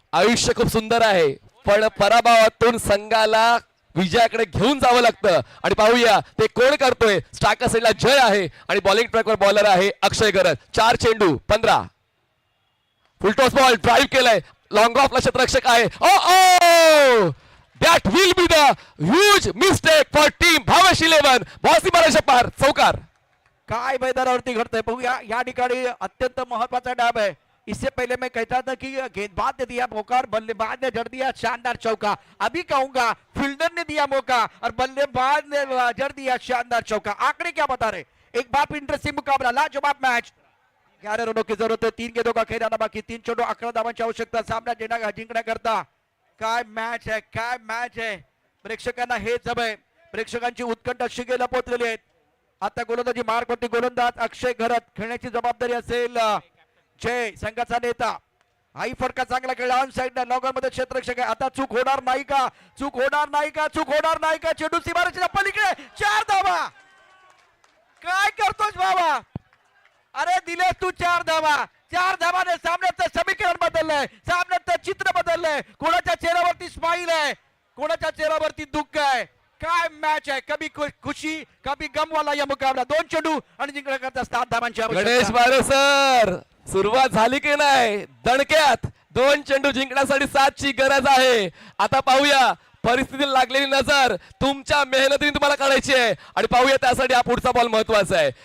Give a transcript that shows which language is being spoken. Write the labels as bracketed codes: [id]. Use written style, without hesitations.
[mr] आयुष्य खूप सुंदर आहे, पण पराभवातून संघाला विजयाकडे घेऊन जावं लागतं आणि पाहूया ते कोण करतोय. स्ट्रायकर साईडला जय आहे आणि बॉलिंग ट्रॅकवर बॉलर आहे अक्षय घरत. 4 चेंडू 15. फुलटॉस बॉल ड्राईव्ह केलाय. लॉंग ऑफला क्षेत्ररक्षक आहे. [en] Oh that will be the huge mistake for team Bhavesh 11. [mr] Bossy मारायच्या पार चौकार. काय मैदानावरती घडतंय बघूया. या ठिकाणी अत्यंत महत्वाचा डाव है. [hi] इससे पहले मैं कहता था कि गेंदबाज ने दिया मौका और बल्लेबाज ने जड़ दिया शानदार चौका. अभी कहूंगा फील्डर ने दिया मौका और बल्लेबाज ने जड़ दिया शानदार चौका. आंकड़े क्या बता रहे? एक बार इंटरेस्टिंग मुकाबला, लाजवाब मैच. 11 रनों की जरूरत है. 3 गेंदों का खेल आना बाकी. [mr] 3 चेंडू 11 धावांची आवश्यकता. सामना जिंकण्याकरता काय मॅच आहे, काय मॅच आहे. प्रेक्षकांना हेच हवंय. प्रेक्षकांची उत्कंठ शिगे लपवलेली आहेत. आता गोलंदाजी मार्गवरती गोलंदाज अक्षय घरत. खेळण्याची जबाबदारी असेल जय, संघाचा नेता. हाई फटका चांगला खेळला ऑन साइड लॉगर मध्ये क्षेत्ररक्षक आहे. आता चूक होणार नाही का, चूक होणार नाही का, चूक होणार नाही का. चेंडू सीमारेषेच्या पलीकडे 4 धावा. काय करतोस बाबा? अरे दिले तू 4 धावा. 4 धावाने सामन्याचं समीकरण बदललंय, सामन्याचं चित्र बदललंय. कोणाच्या चेहऱ्यावरती स्माईल आहे, कोणाच्या चेहऱ्यावरती दुःख आहे. काय मॅच आहे. [hi] कभी खुशी कभी गम वाला या मुकाबला. [mr] 2 चेंडू आणि जिंकण्याकरता 7 धावांची गणेश आवश्यकता. बारे सर, सुरुवात झाली की नाही दणक्यात. 2 चेंडू जिंकण्यासाठी 7 ची गरज आहे. आता पाहूया परिस्थितीला लागलेली नजर तुमच्या मेहनतीने तुम्हाला काढायची आहे आणि पाहूया त्यासाठी हा पुढचा बॉल महत्वाचा आहे.